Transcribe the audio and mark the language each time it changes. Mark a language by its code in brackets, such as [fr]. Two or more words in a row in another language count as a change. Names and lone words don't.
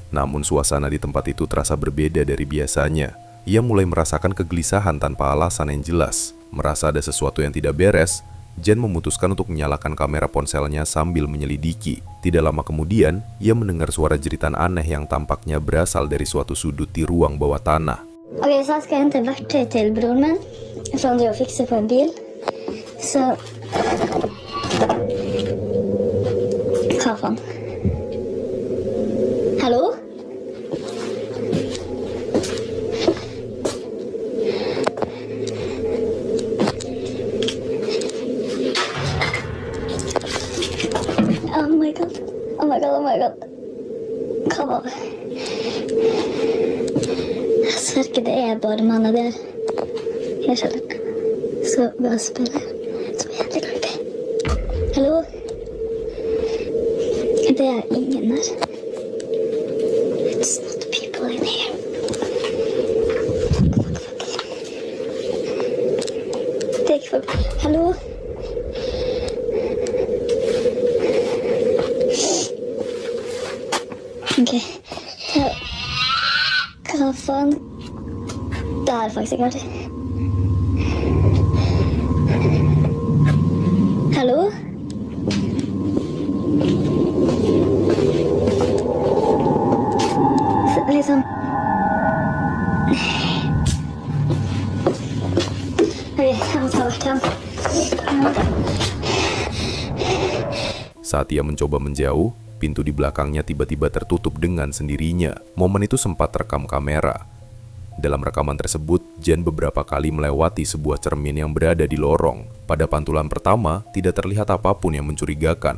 [id] Namun suasana di tempat itu terasa berbeda dari biasanya. Ia mulai merasakan kegelisahan tanpa alasan yang jelas. Merasa ada sesuatu yang tidak beres, Jan memutuskan untuk menyalakan kamera ponselnya sambil menyelidiki. Tidak lama kemudian, ia mendengar suara jeritan aneh yang tampaknya berasal dari suatu sudut di ruang bawah tanah. [sv] Okej, så ska jag hämta ett verktyg till bror min från det jag fixade på en bil. [no] Så... Hva faen? [en] Hallo? Oh my god. Oh my god, oh my god. [no] Hva var det? Jeg sverger ikke, det er bare mannen der. Jeg skjønner. Så bare spille. Så jævlig creepy. Hallo? Det er ingen der. [en] It's not people in here. Fuck. [no] Det er ikke folk. Hallo? Ok. Hva faen? Det er faktisk ikke artig. Hallo? Så, liksom... Ok, jeg må ta hvert hjem. [id] Saat ia mencoba menjauh, pintu di belakangnya tiba-tiba tertutup dengan sendirinya. Momen itu sempat terekam kamera. Dalam rekaman tersebut, Jan beberapa kali melewati sebuah cermin yang berada di lorong. Pada pantulan pertama, tidak terlihat apapun yang mencurigakan.